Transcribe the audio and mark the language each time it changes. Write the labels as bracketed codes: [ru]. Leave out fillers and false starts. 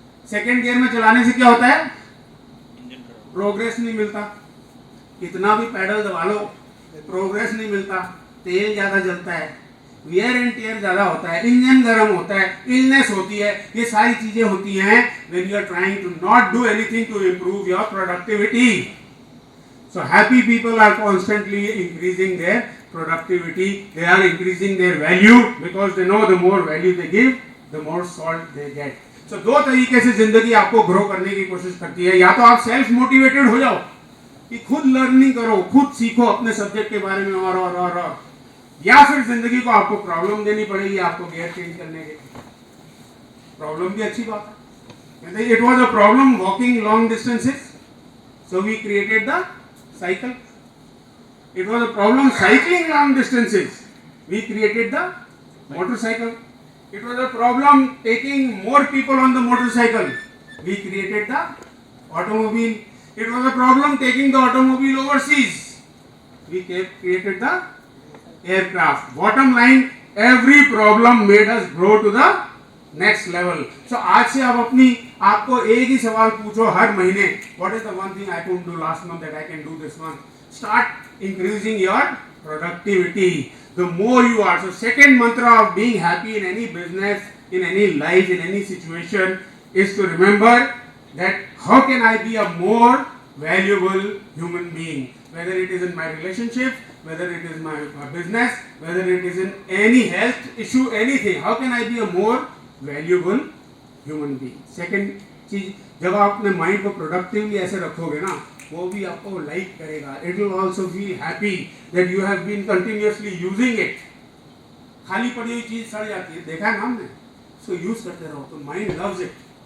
[hi] Second gear में चलाने से क्या होता है? प्रोग्रेस नहीं मिलता. कितना भी पैडल दबा लो, प्रोग्रेस नहीं मिलता. तेल ज्यादा जलता है. वेयर एंड टेयर ज़्यादा होता है, इंजन गर्म होता है, इलनेस होती है, ये सारी चीज़ें होती हैं [en] when you are trying to not do anything to improve your productivity. So happy people are constantly increasing their productivity, they are increasing their value because they know the more value they give, the more salt they get. [hi] So दो तरीके से जिंदगी आपको grow करने की कोशिश करती है, या तो आप सेल्फ मोटिवेटेड हो जाओ कि खुद लर्निंग करो, खुद सीखो अपने सब्जेक्ट के बारे में और या फिर जिंदगी को आपको प्रॉब्लम देनी पड़ेगी आपको गियर चेंज करने के। प्रॉब्लम भी अच्छी बात है। [en] It was a problem walking long distances, so we created the cycle. It was a problem cycling long distances, we created the motorcycle. It was a problem taking more people on the motorcycle, we created the automobile. It was a problem taking the automobile overseas, we created the aircraft. Bottom line, every problem made us grow to the next level. So [hi] आज से आप आपको एक ही सवाल पूछो हर महीने, [en] what is the one thing I couldn't do last month that I can do this month? Start increasing your productivity. The more you are. So second mantra of being happy in any business, in any life, in any situation is to remember that how can I be a more valuable human being? Whether it is in my relationship, whether it is my business, whether it is in any health issue, anything. How can I be a more valuable human being? [hi] Second चीज, जब आप अपने mind को productively ऐसे रखोगे ना, वो भी आपको लाइक करेगा. [en] It will also feel happy that you have been continuously using it. [hi] खाली पड़ी हुई चीज सड़ जाती है, देखा है ना हमने, सो यूज करते रहो तो [en] Mind loves it.